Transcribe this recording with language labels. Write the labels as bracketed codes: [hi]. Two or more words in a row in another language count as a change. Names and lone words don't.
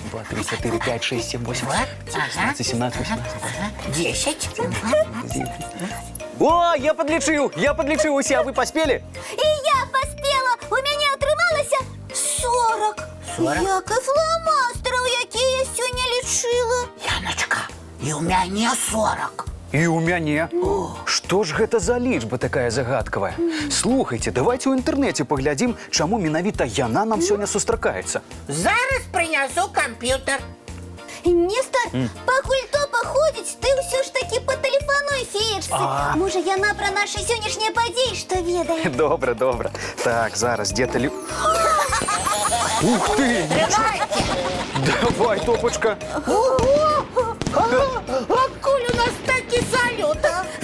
[be] 2, 3, 4, 5, 6, 7, 8, 16, 17, 18. 10. О, я подлічыў усе, а вы паспелі? І я паспела. У мяне атрымалася 40. 40? Як і фломастераў, якія я сёння лічыла. Яночка, [ru] и у меня 40. [be] І ў мяне. Што ж гэта за лічба такая загадкавая? Слухайте, давайте ў інтэрнэце паглядзім, чаму менавіта яна нам сёння сустракаецца. Зараз [ru] принесу компьютер. [be] Нестор, пакуль Топа ходзіць, ты ўсё ж такі патэлефануй феечцы. Можа, яна пра нашы сённяшнія падзеі што ведае. Добра, добра. Так, зараз, дзе ты... Ух ты! Давай, Топочка. Откуль у нас такі салют, а?